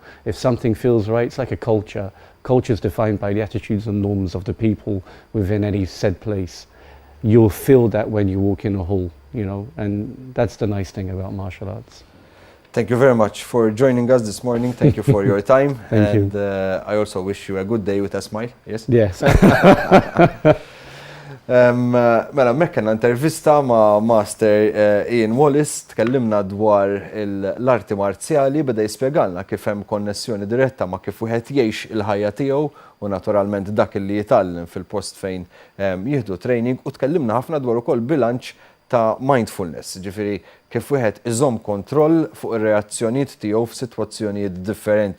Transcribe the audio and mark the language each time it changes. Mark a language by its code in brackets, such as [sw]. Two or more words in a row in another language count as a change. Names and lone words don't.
[en] If something feels right, it's like a culture. Culture is defined by the attitudes and norms of the people within any said place. You'll feel that when you walk in a hall, you know, and that's the nice thing about martial arts. Thank you very much for joining us this morning. Thank you for your time. Thank you. And I also wish you a good day with a smile. Yes? Yes. [mt] Mela, mekkenna intervista ma' Master Wallace, tkellimna dwar l-arti marzjali, beda jispjegalna kif hemm konnessjoni diretta ma' kif wieħed jgħix il-ħajja tiegħu u naturalment dak li jitgħallem fil-post fejn jieħdu training, u tkellimna ħafna dwar ukoll bilanċ ta' mindfulness, ġifiri kif wieħed iżomm kontroll fuq ir-reazzjonijiet tiegħu f'sitwazzjonijiet differenti.